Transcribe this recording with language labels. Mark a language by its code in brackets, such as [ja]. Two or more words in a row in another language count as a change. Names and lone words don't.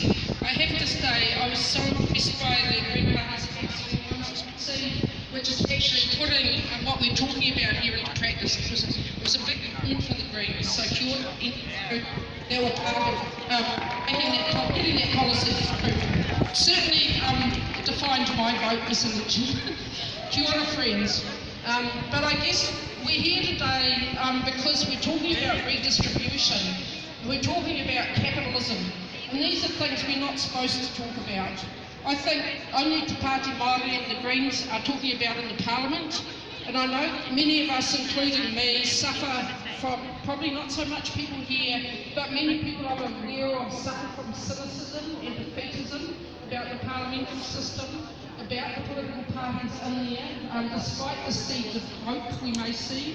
[en] I have to say I was so impressed by the Green Party's consistency, which is actually putting what we're talking about here into practice. It was a big win for the Greens. So [mi] kia ora, [en] they were part of getting that policy through. Certainly defined my vote this election. [mi] Kia ora, [en] friends. But I guess we're here today because we're talking about redistribution. We're talking about capitalism, and these are things we're not supposed to talk about. I think only Te Pāti Māori and the Greens are talking about in the Parliament, and I know that many of us, including me, suffer from, probably not so much people here, but many people I'm aware of suffer from cynicism and defeatism about the parliamentary system, about the political parties in there, despite the seeds of hope we may see.